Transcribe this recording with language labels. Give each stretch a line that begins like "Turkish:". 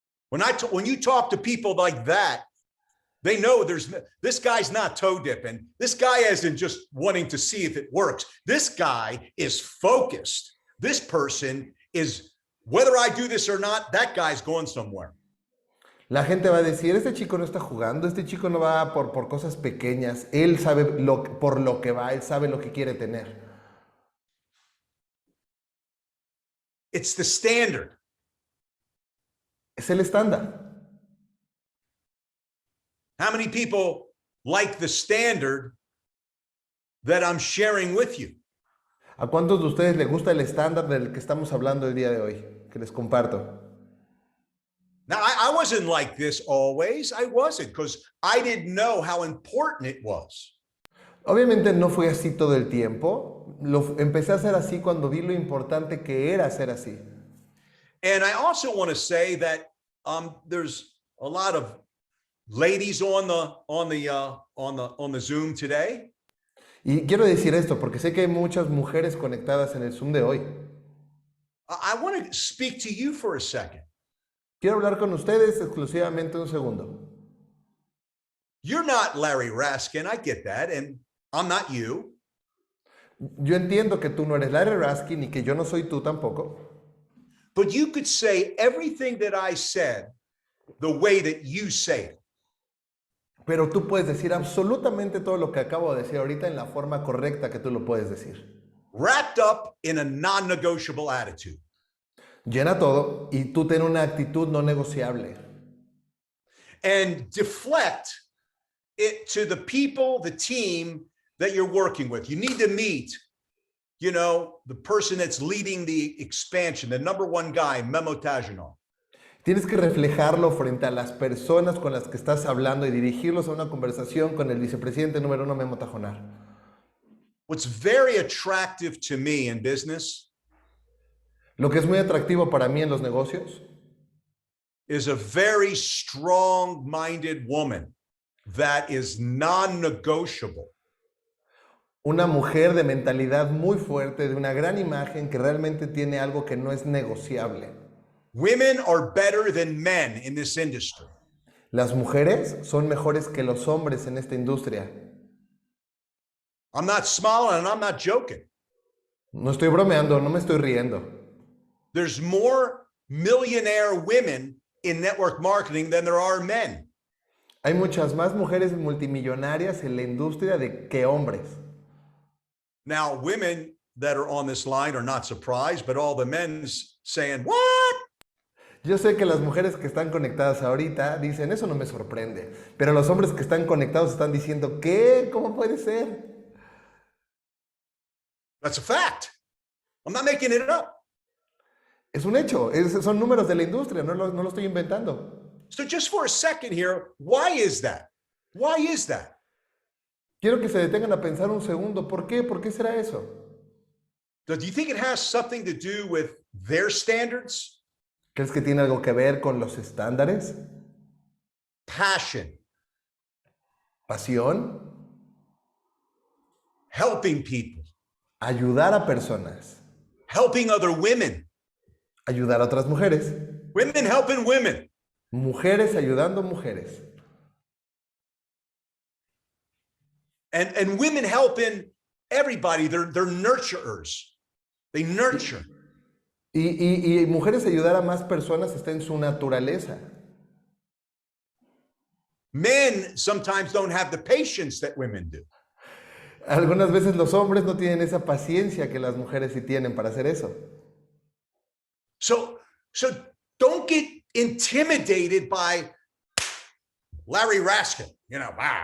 English: When you talk to people like that, they know this guy's not toe dipping. This guy isn't just wanting to see if it works. This guy is focused. This person is, whether I do this or not, that guy's going somewhere.
Spanish: La gente va a decir, este chico no está jugando, este chico no va por cosas pequeñas, él sabe por lo que va, él sabe lo que quiere tener.
English: It's the standard.
Spanish: Es el estándar.
English: How many people like the standard that I'm sharing with you?
Spanish: ¿A cuántos de ustedes les gusta el estándar del que estamos hablando el día de hoy? Que les comparto.
English: Now, I wasn't like this always. I wasn't, because I didn't know how important it was.
Spanish: Obviamente no fue así todo el tiempo. Empecé a hacer así cuando vi lo importante que era hacer así.
English: And I also want to say that there's a lot of ladies on the Zoom today.
Spanish: Y quiero decir esto porque sé que hay muchas mujeres conectadas en el Zoom de hoy.
English: I want to speak to you for a second.
Spanish: Quiero hablar con ustedes exclusivamente un segundo.
English: You're not Larry Raskin, I get that, and I'm not you.
Spanish: Yo entiendo que tú no eres Larry Raskin y que yo no soy tú tampoco.
English: But you could say everything that I said the way that you say it.
Spanish: Pero tú puedes decir absolutamente todo lo que acabo de decir ahorita en la forma correcta que tú lo puedes decir.
English: Wrapped up in a non-negotiable attitude.
Spanish: Llena todo y tú ten una actitud no negociable.
English: And deflect it to the people, the team that you're working with. You need to meet, the person that's leading the expansion, the number one guy, Memo Tajonar.
Spanish: Tienes que reflejarlo frente a las personas con las que estás hablando y dirigirlos a una conversación con el vicepresidente número 1, Memo Tajonar.
English: What's very attractive to me in business
Spanish: Lo que es muy atractivo para mí en los negocios
English: is a very strong-minded woman that is non-negotiable.
Spanish: una mujer de mentalidad muy fuerte, de una gran imagen que realmente tiene algo que no es negociable.
English: Women are better than men in this industry.
Spanish: Las mujeres son mejores que los hombres en esta industria.
English: I'm not smiling and I'm not joking.
Spanish: No estoy bromeando, no me estoy riendo.
English: There's more millionaire women in network marketing than there are men.
Spanish: Hay muchas más mujeres multimillonarias en la industria que hombres.
English: Now, women that are on this line are not surprised, but all the men's saying, what?
Spanish: Yo sé que las mujeres que están conectadas ahorita dicen, eso no me sorprende. Pero los hombres que están conectados están diciendo, ¿qué? ¿Cómo puede ser?
English: That's a fact. I'm not making it up.
Spanish: Es un hecho, son números de la industria, no lo estoy inventando.
English: So just for a second here, why is that? Why is that?
Spanish: Quiero que se detengan a pensar un segundo, ¿por qué? ¿Por qué será eso?
English: Do you think it has something to do with their standards?
Spanish: ¿Crees que tiene algo que ver con los estándares?
English: Passion,
Spanish: Pasión,
English: helping people,
Spanish: ayudar a personas,
English: helping other women,
Spanish: ayudar a otras mujeres,
English: women helping women.
Spanish: mujeres ayudando mujeres.
English: And women helping everybody. They're nurturers. They nurture.
Spanish: Y mujeres ayudar a más personas está en su naturaleza.
English: Men sometimes don't have the patience that women do.
Spanish: Algunas veces los hombres no tienen esa paciencia que las mujeres sí tienen para hacer eso.
English: So don't get intimidated by Larry Raskin, you know.